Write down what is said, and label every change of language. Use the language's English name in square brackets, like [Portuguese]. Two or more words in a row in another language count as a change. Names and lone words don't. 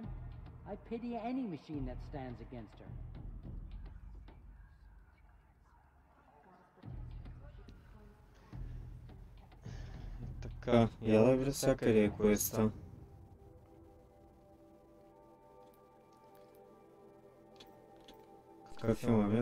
[English] I pity any machine that stands against her. [Bulgarian] Така, я да видя всякъде е квеста. Какъв имаме?